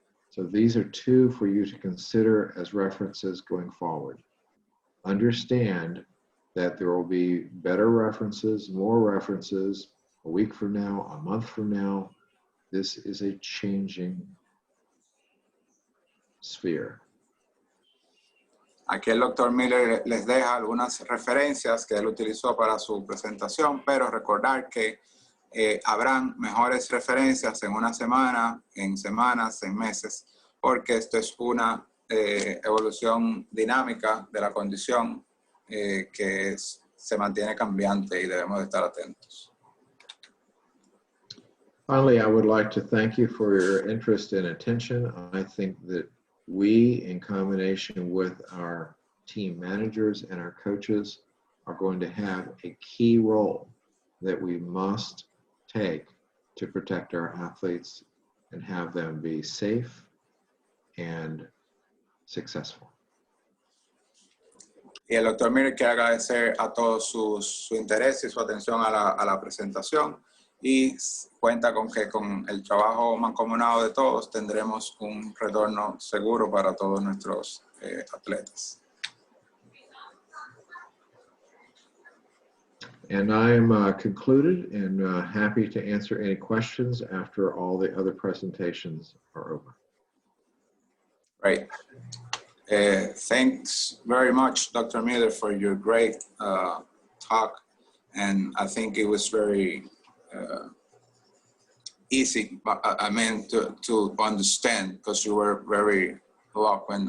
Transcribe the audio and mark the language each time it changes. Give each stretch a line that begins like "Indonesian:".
English: So these are two for you to consider as references going forward. Understand that there will be better references, more references a week from now, a month from now. This is a changing sphere.
Spanish: Aquí el doctor Miller les deja algunas referencias que él utilizó para su presentación, pero recordar que habrán mejores referencias en una semana, en semanas, en meses, porque esto es una evolución dinámica de la condición que se mantiene cambiante y debemos de estar atentos.
English: Finally, I would like to thank you for your interest and attention. I think that we, in combination with our team managers and our coaches, are going to have a key role that we must take to protect our athletes and have them be safe and successful.
Spanish: Y el doctor Miller quiere agradecer a todos su interés y su atención a la presentación y cuenta con que con el trabajo mancomunado de todos tendremos un retorno seguro para todos nuestros atletas.
English: And I am concluded and happy to answer any questions after all the other presentations are over. Right. Thanks very much, Dr. Miller, for your great talk. And I think it was very easy, I mean, to understand, because you were very eloquent.